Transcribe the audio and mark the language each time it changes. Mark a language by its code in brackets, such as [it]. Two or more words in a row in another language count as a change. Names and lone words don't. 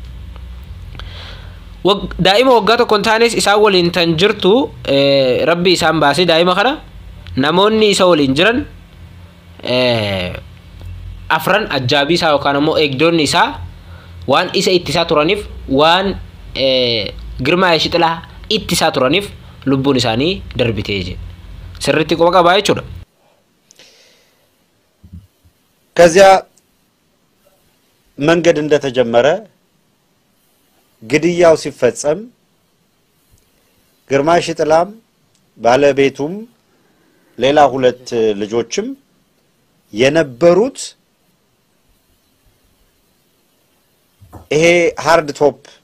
[om] daa'ima waggaa tokko hin taanes isaan waliin tan jirtu rabbi isaan baasee daa'ima kana namoonni isa waliin jiran afran ajjaabii isaa yookaan ammoo eegdonni isaa waan isa ittisaa turaniif waan Girmaa Yeshixilaa ittisaa turaniif lubbuun isaanii darbitee je sirriitti qofa qabaa jechuudha [am] ከዚያ መንገድ እንደተጀመረ ግድያው ሲፈጸም ግርማ የሺጥላም ባለቤቱም ሌላ ሁለት ልጆችም የነበሩት ይሄ [en] hard top